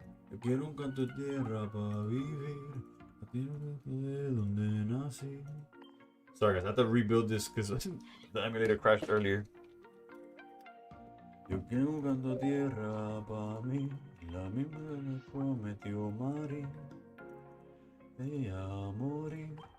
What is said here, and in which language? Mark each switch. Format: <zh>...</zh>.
<es>Yo quiero un canto de tierra para vivir. De donde nací.</es> <en>Sorry guys, I have to rebuild this because the emulator crashed earlier.</en> <es>Yo quiero un canto de tierra para mí. La misma me prometió Mari. Ella a morir.</es>